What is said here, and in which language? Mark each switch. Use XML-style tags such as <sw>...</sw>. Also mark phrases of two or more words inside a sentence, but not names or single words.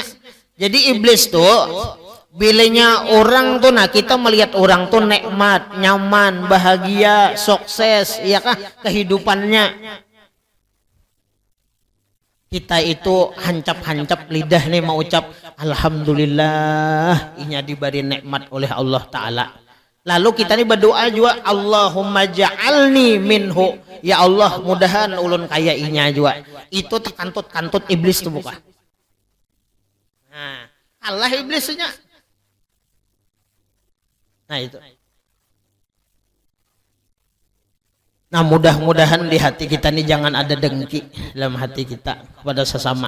<bjn>Jadi iblis tuh bilanya orang tuh, nah kita melihat orang tuh nikmat, nyaman, bahagia, sukses, iya kah kehidupannya. Kita itu hancap-hancap lidah nih mau ucap alhamdulillah, inya diberi nikmat oleh Allah Ta'ala. Lalu kita nih berdoa juga,</bjn> <ar>اللهم اجعلني منه,</ar> <bjn>ya Allah mudahan ulun kaya inya juga. Itu terkantut-kantut iblis tuh bukan. Nah, Allah iblisnya. Nah itu. Nah mudah-mudahan di hati kita nih jangan ada dengki dalam hati kita kepada sesama.</bjn>